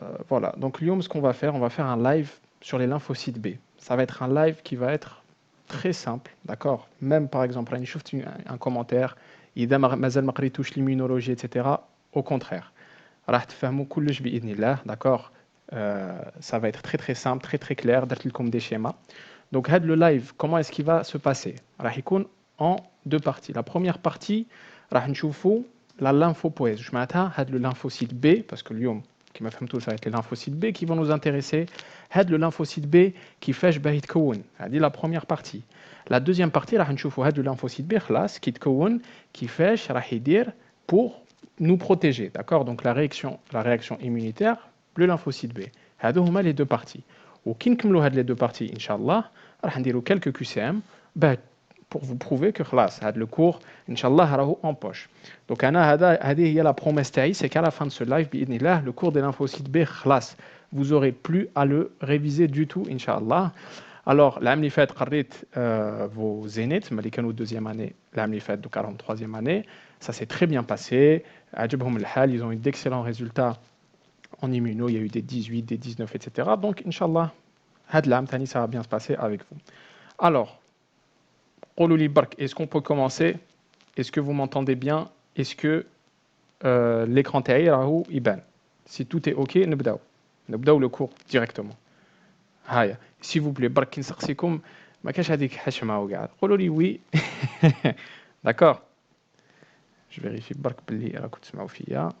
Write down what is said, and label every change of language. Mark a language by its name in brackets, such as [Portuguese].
[French] Voilà, donc [Arabic] اليوم [French] ce qu'on va faire, on va faire un live sur les lymphocytes B. Ça va être un live qui va être très simple, d'accord. Même par exemple, [Arabic] راني شفت [French] un commentaire, [Arabic] إذا مازال ما قريتوش [French] l'immunologie, etc. Au contraire. [Arabic] راح تفهموا كلش باذن الله, [French] d'accord. Ça va être très très simple, très très clair, [Arabic] درت لكم [French] des schémas. Donc [Arabic] هاد [French] le live, comment est-ce qu'il va se passer? [Arabic] راح يكون [French] en deux parties. La première partie [Arabic] راح نشوفوا [French] la lymphopoèse. Je [Arabic] معناتها هاد [French] le lymphocyte B parce que [Arabic] اليوم كما فهمتوا [French] ça va être les lymphocytes B qui vont nous intéresser. [Arabic] هاد [French] le lymphocyte B [Arabic] كيفاش باه يتكون. هذه [French] la première partie. La deuxième partie [Arabic] راح نشوفوا هاد [French] le lymphocyte B [Arabic] خلاص كيتكون كيفاش راح يدير [French] pour nous protéger, d'accord. Donc la réaction immunitaire, le lymphocyte B. [Arabic] هادو هما [French] les deux parties. [Arabic] وكي نكملوا هاد [French] les deux parties inchallah [Arabic] راح نديروا [French] quelques QCM pour vous prouver que [Arabic] خلاص هاد [French] le cours inchallah [Arabic] راهو [French] en poche. Donc [Arabic] هذه هي [French] la promesse [Arabic] تاعي, [French] c'est qu'à la fin de ce live [Arabic] باذن الله [French] le cours des lymphocytes B [Arabic] خلاص [French] vous aurez plus à le réviser du tout inchallah. [Arabic] Alors العام اللي فات قريت [French] vos zéniths [Arabic] اللي كانوا [French] deuxième année, [Arabic] العام اللي فات دوك راهم [French] troisième année. Ça s'est très bien passé. [Arabic] عجبهم الحال, [French] ils ont eu d'excellents résultats en immuno, il y a eu des 18, des 19, etc. Donc, Inch'Allah, [Arabic] هاد العام تاني, [French] ça va bien se passer avec vous. Alors, [Arabic] قولوا لي برك, [French] est-ce qu'on peut commencer? Est-ce que vous m'entendez bien? Est-ce que l'écran [Arabic] تاعي راهو يبان? [French] Si tout est OK, [Arabic] نبداو [French] le cours directement. [Arabic] هايا, [French] s'il vous plaît, [Arabic] برك كي نسقسيكم ما كاش هذيك حشمه وكاع, قولوا لي [French] oui. D'accord. Je vérifie [Arabic] برك بلي راكم تسمعوا فيا.